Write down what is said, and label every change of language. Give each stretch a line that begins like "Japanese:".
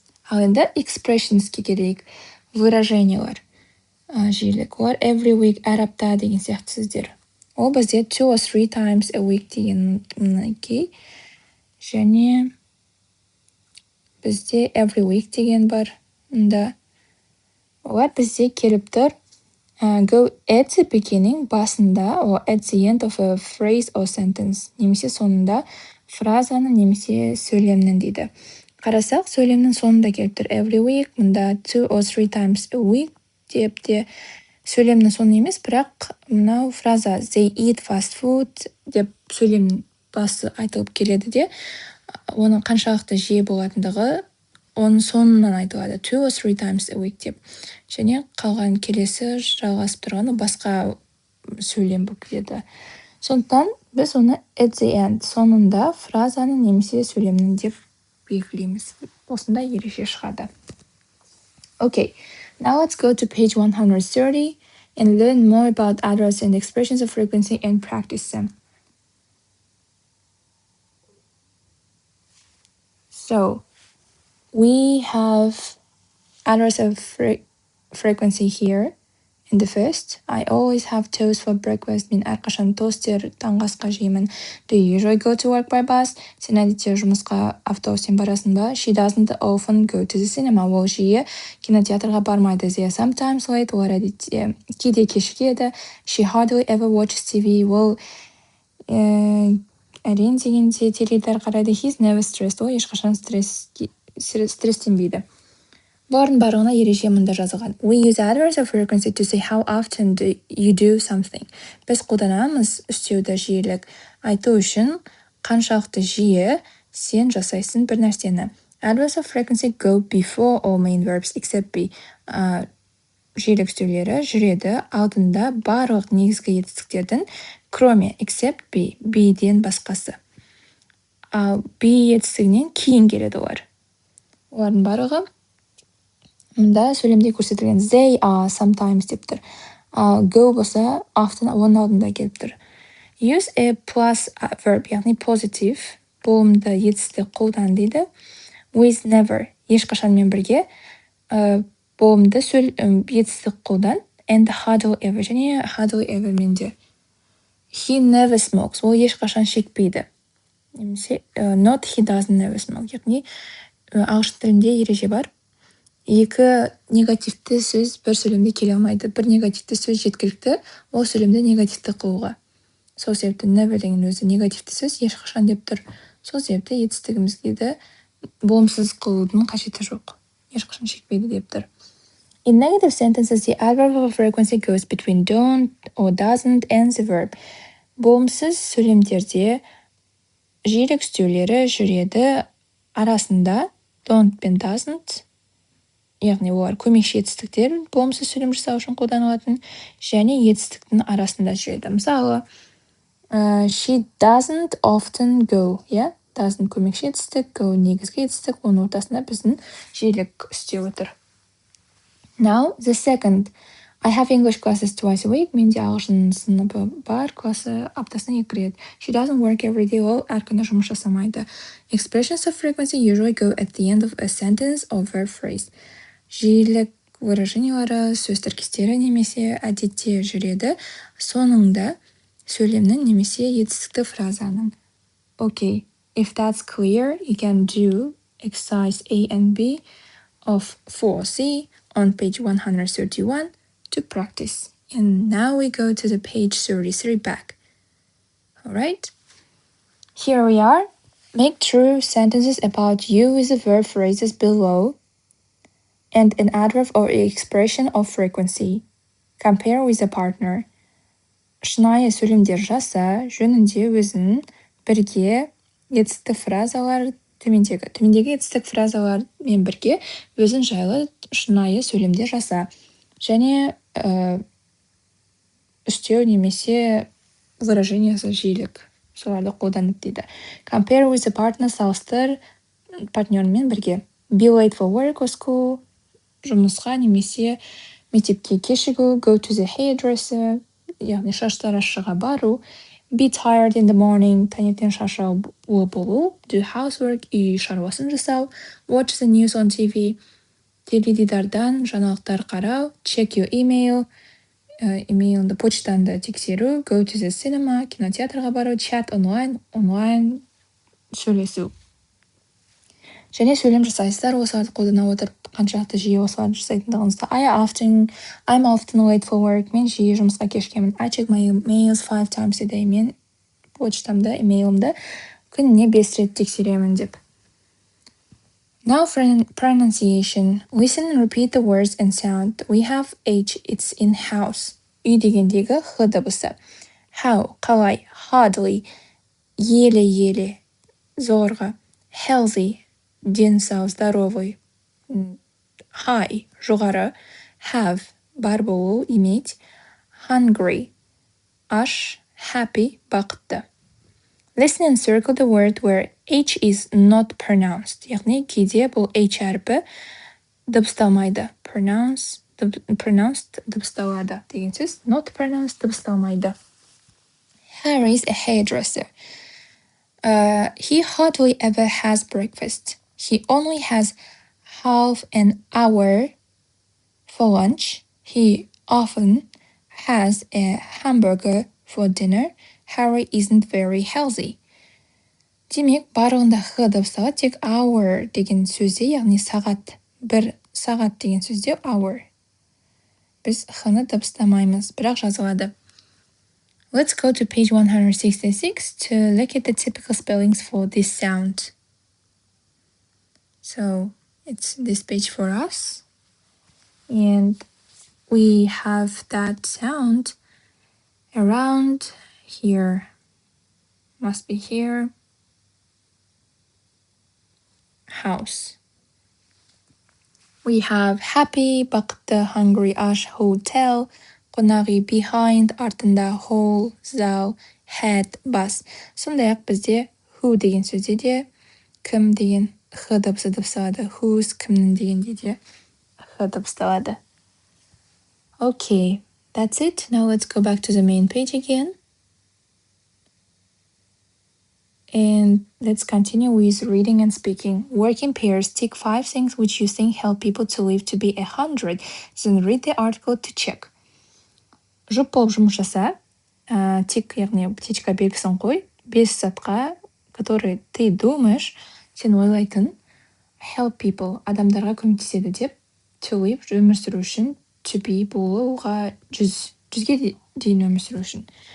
Kazakh: Ал енді expressionsке келейік. Выражениялар. Жиілік. Олар
English: every week,
Kazakh: әр апта деген сияқты сөздер. Ол бізде
English: 2 or 3 times a week
Kazakh: деген кей. Және бізде
English: every week
Kazakh: деген бар. Олар бізде келіп тұр.
English: Go at the beginning,
Kazakh: басында,
English: or at the end of a phrase or sentence.
Kazakh: Немесе соңында фразаны немесе сөйлемнің дейді. Қарасақ, сөйлемнің соңында келіп тұр.
English: Every week,
Kazakh: мұнда
English: 2 or 3 times a week
Kazakh: деп те сөйлемнің соңы емес, бірақ мынау фраза
English: they eat fast food
Kazakh: деп сөйлемнің басы айтылып келеді де, оның қаншалықты жиі болатындығы оның соңынан айтылады.
English: 2 or 3 times a week
Kazakh: деп. Және қалған келесі жалғасып тұрғаны басқа сөйлем болып келеді. Сондықтан біз оны
English: at the end,
Kazakh: соңында фразаны немесе сөйлемнің деп белгілейміз. осындай ереже шығады.
English: Okay, now let's go to page 130 and learn more about adverbs and expressions of frequency and practice them. So, we have adverbs of frequency here. In the first, I always have toast for breakfast.
Kazakh: Мен әрқашан тостер таңғы асқа жеймін.
English: Do you usually go to work by bus?
Kazakh: Сен әдетте жұмысқа автобуспен барасың ба?
English: She doesn't often go to the cinema.
Kazakh: Ол жиі кинотеатрға бармайды.
English: They are sometimes late.
Kazakh: Олар әдетте кейде кешігеді.
English: She hardly ever watches TV.
Kazakh: Ол әрең дегенде теледидар қарайды.
English: He's never stressed.
Kazakh: Ол ешқашан стресстенбейді. Бұлардың барлығына ереже мында жазылған.
English: We use adverbs of frequency to say how often do you do something.
Kazakh: Біз қолданамыз істеуді жиілік айту үшін қаншалықты жиі сен жасайсың бір нәрсені.
English: Adverbs of frequency go before all main verbs except be.
Kazakh: Жиілік істеулері жүреді алдында барлық негізгі етістіктердің кроме
English: except be,
Kazakh: be-ден басқасы. Ал be етістігінен кейін келеді олар. Олардың барлығы мұнда сөйлемде көрсетілген.
English: They are sometimes
Kazakh: деп тұр. Go болса often оның алдында келіп тұр.
English: Use a plus verb,
Kazakh: яғни positive болымды етістік қолдан дейді.
English: With never,
Kazakh: ешқашанмен бірге болымды етістік қолдан.
English: And hardly ever,
Kazakh: және
English: hardly ever менде. He never smokes,
Kazakh: ол ешқашан шекпейді. Немесе
English: not he doesn't never smoke,
Kazakh: яғни ағылшын тілінде ереже бар. Екі негативті сөз бір сөйлемде келе алмайды. Бір негативті сөз жеткілікті, ол сөйлемді негативті қылуға. Сол себепті never деген өзі негативті сөз ешқашан деп тұр. Сол себепті етістігімізге болымсыз қылудың қажеті жоқ. Ешқашан шекпейді деп тұр.
English: In negative sentences, the adverb of frequency goes between don't or doesn't and the verb.
Kazakh: Болымсыз сөйлемдерде жиілік істеулері жүреді арасында don't пен doesn't, яғни олар көмекші етістіктер болымсыз сөйлем жасау үшін қолданылатын және етістіктің арасында жүреді. Мысалы,
English: she doesn't often go,
Kazakh: doesn't көмекші етістік, go негізгі етістік, оның ортасында біздің жиілік істеу отыр.
English: Now, the second, I have English classes twice a week.
Kazakh: Менде ағылшын сыныбы бар, класы аптасына 2 рет.
English: She doesn't work every day.
Kazakh: Ол әр күні жұмыс жасамайды.
English: Expressions of frequency usually go at the end of a sentence or verb phrase.
Kazakh: Жиілік выражениялары, сөз тіркестері немесе әдетте жүреді соңында сөйлемнің немесе етістікті фразаның.
English: Okay, if that's clear, you can do exercise A and B of 4C on page 131 to practice. And now we go to the page 33 back. All right? Here we are. Make true sentences about you with the verb phrases below and an adverb or expression of frequency. Compare with a partner.
Kazakh: Шынайы сөйлемдер жаса, жөнінде өзін бірге етістік фразалар төмендегі етістік фразалармен бірге өзін жайлы шынайы сөйлемдер жаса. Және үстеу немесе выражениясы жиілік соларды қолданып дейді.
English: Compare with a partner,
Kazakh: салыстыр партнермен бірге.
English: Be late for work or school,
Kazakh: жұмысқа немесе мектепке кешігу.
English: Go to the hairdresser,
Kazakh: яғни шаштаразшыға бару.
English: Be tired in the morning,
Kazakh: таңертең шаршаулы болу.
English: Do housework,
Kazakh: үй шаруасын жасау.
English: Watch the news on TV,
Kazakh: теледидардан жаңалықтар қарау.
English: Check your email,
Kazakh: имейліңді, почтаңды тексеру.
English: Go to the cinema,
Kazakh: кинотеатрға бару.
English: Chat online,
Kazakh: онлайн сөйлесу. Және сөйлем жасайсыздар, осыларды қолдана отырып қаншалықты жиі осыларды жасайтындығыңызды.
English: I'm often late for work.
Kazakh: Мен жиі жұмысқа кешкемін.
English: I check my emails 5 times a day.
Kazakh: Мен почтамды, имейлімді күніне 5 рет тексеремін деп.
English: Now for pronunciation. Listen and repeat the words and sound. We have H, it's in house.
Kazakh: Үй дегендегі Х дыбысы.
English: How, қалай.
Kazakh: Hardly, еле-еле, зорға. Healthy, денсау, здоровый. High, жоғары. Have, бар болу, иметь. Hungry, аш. Happy, бақытты.
English: Listen and circle the word where H is not pronounced.
Kazakh: Яғни кейде бұл H әрпі дыбысталмайды. Pronounced дыбысталады деген сөз.
English: Not pronounced
Kazakh: дыбысталмайды.
English: Harry is a hairdresser. He hardly ever has breakfast. He only has half an hour for lunch. He often has a hamburger for dinner. Harry isn't very healthy.
Kazakh: Демек, барлығында х дыбысталады, тек hour деген сөзде, яғни сағат, бір сағат деген сөзде hour. Біз х-ны дыбыстамаймыз, бірақ жазылады.
English: Let's go to page 166 to look at the typical spellings for this sound. So, it's this page for us. And we have that sound around here. Must be here. House. We have happy, бақытты, hungry, аш, hotel, қонақүй, behind, артында, hall, зал, head, бас.
Kazakh: Сондай-ақ бізде who деген сөзде де кім деген х дыбысы дыбысталады. Whose, кімнің дегенде де х дыбысталады.
English: Okay, that's it. Now let's go back to the main page again. And let's continue with reading and speaking. Work in pairs. Tick 5 things which you think help people to live to be 100. Then read the article to check.
Kazakh: Жұп болып жұмыс жаса. Тик, яғни птичка белгісін қой. 5 затқа,
Russian: которые ты думаешь,
Kazakh: сен ойлайтын,
English: help people,
Kazakh: адамдарға көмектеседі деп, to live, өмір сүру үшін, to be, болуға, жүзге дейін өмір сүру үшін.